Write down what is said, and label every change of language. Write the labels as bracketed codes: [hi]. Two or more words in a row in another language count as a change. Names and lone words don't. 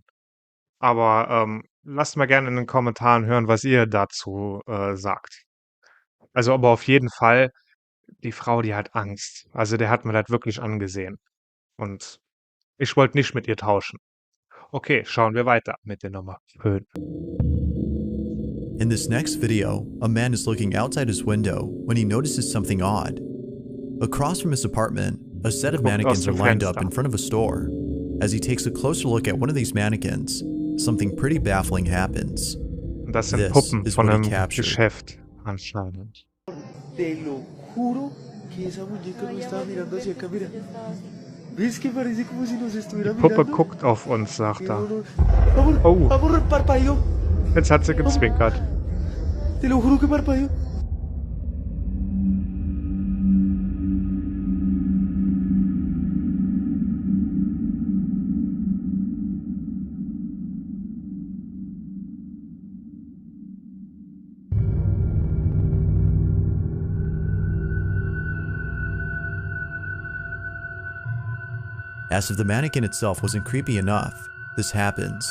[de] Aber lasst mal gerne in den Kommentaren hören, was ihr dazu sagt. Also aber auf jeden Fall, die Frau, die hat Angst. Also der hat mir das wirklich angesehen. Und ich wollte nicht mit ihr tauschen. Okay, schauen wir weiter mit der Nummer 5. [en] In this next video, a man is looking outside his window when he notices something odd. Across from his apartment, a set of mannequins are lined up in front of a store. As he takes a closer look at one of these mannequins, something pretty baffling happens. [de] Und das sind [en] This [de] Puppen [en] is [de] von [en] what he [de] einem [en] captured. [de] Geschäft anscheinend. [es] Te lo juro que esa muñeca no estaba mirando hacia acá, mira. ¿Ves que parece como si nos estuviera [de] Die Puppe [es] mirando? [de] guckt auf uns, sagt er. [es] Amor, Oh. amor, parpadeó. [de] Jetzt hat sie gezwinkert. [es] Te lo juro que parpadeó. [en] As if the mannequin itself wasn't creepy enough, this happens.